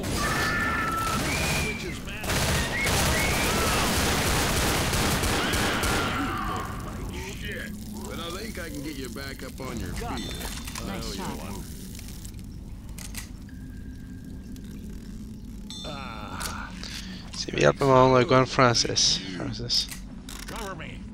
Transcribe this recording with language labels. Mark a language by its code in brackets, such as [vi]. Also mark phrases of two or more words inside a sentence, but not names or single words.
[en] Switches, man. Shit. But I think I can get you back up on your feet. Nice shot. [no] Så vi hjelper hverandre. [en] Gwen Francis. Cover me.